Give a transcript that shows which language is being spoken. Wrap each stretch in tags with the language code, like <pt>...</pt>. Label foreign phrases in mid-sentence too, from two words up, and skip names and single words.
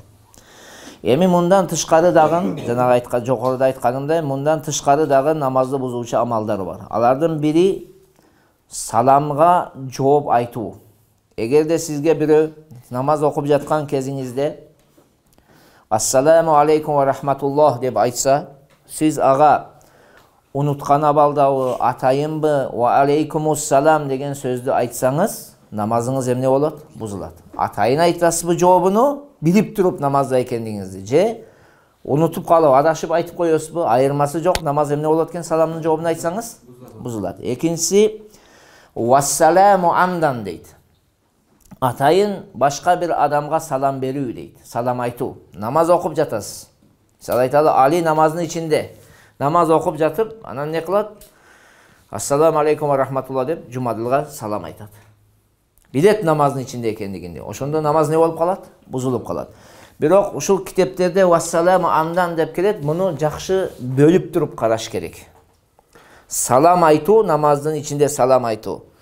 <ky>Эми мындан тышкары дагы, жанагы жогоруда айтканымдай, мындан тышкары дагы намазды бузуучу амалдар бар. Алардын бири саламга жооп айтуу. Эгерде сизге бирөө намаз окуп жаткан кезиңизде</ky> <ar>السلام عليكم ورحمة الله</ar> <ky>деп айтса, сиз ага унуткан абалдабы, атайынбы,</ky> <ar>وعليكم السلام</ar> <ky>деген сөздү айтсаңыз, намазыңыз эмне болот? Бузулат. Атайын айтасызбы жообуну, билип туруп намазда экендигиңизди, же унутуп калып адашып айтып коесузбу, айырмасы жок, намаз эмне болот экен, саламдын жообун айтсаңыз, бузулат. Экинчиси</ky> <ar>والسلام عمدا</ar> <ky>дейт. Атайын башка бир адамга салам берүү дейт. Салам айтуу. Намаз окуп жатасыз. Мисалы айталы, Али намаздын ичинде намаз окуп жатып, анан не кылат?</ky> <ar>السلام عليكم ورحمة الله</ar> <ky>деп жумадылга салам айтат. Билет намаздын ичинде экендигинде. Ошондо намаз не болуп калат? Бузулуп калат. Бирок ушул китептерде</ky> <ar>والسلام عمدا</ar> <ky>деп келет, муну жакшы бөлүп туруп караш керек. Салам айтуу, намаздын ичинде салам айтуу.</ky>